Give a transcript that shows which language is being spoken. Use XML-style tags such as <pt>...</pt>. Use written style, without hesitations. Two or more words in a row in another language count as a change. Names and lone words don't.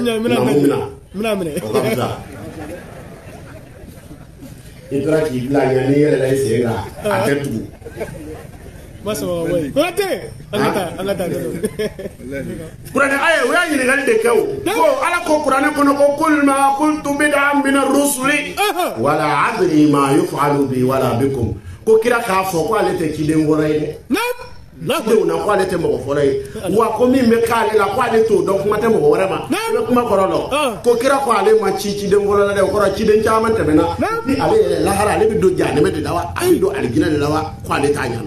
<bm>mina minɛ o ka fisa i tora k'i bila ɲɛ n'i yɛrɛ la i sen kan a tɛ tugu Konate an ka taa kuranɛ aye o y'a ɲininkali de kɛ o ko ala ko kuranɛ kɔnɔ ko</bm> <ar>قل ما كنت بدعا من الرسل ولا أدري ما يفعل بي ولا بكم</ar> <bm>ko kira k'a fɔ ko ale tɛ ciden fɔlɔ ye dɛ denw na ko ale tɛ mɔgɔ fɔlɔ ye wa ko min bɛ k'ale la ko ale t'o dɔn kuma tɛ mɔgɔ wɛrɛ ma i bɛ kuma kɔrɔ dɔn ko kira ko ale ma ciden fɔlɔ la dɛ o kɔrɔ ciden caman tɛmɛna ni ale yɛrɛ lahara ale bɛ don jahanɛmɛ de la wa a bɛ don alijinɛ de la wa ko ale t'a ɲɛna</bm>